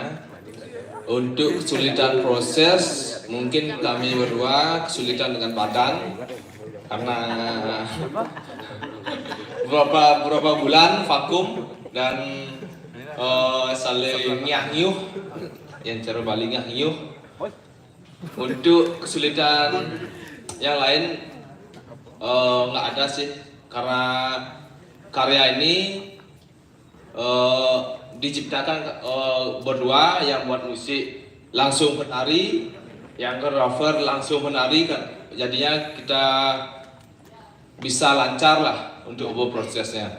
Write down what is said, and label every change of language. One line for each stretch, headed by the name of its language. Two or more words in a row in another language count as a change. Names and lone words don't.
Indonesian: Untuk kesulitan proses, mungkin kami berdua kesulitan dengan badan karena beberapa bulan vakum dan saling nyah-nyuh, yang cara Bali nyah-nyuh. Untuk kesulitan yang lain nggak ada sih, karena karya ini diciptakan berdua, yang buat musik langsung penari, yang cover langsung penari kan, jadinya kita bisa lancar lah untuk prosesnya.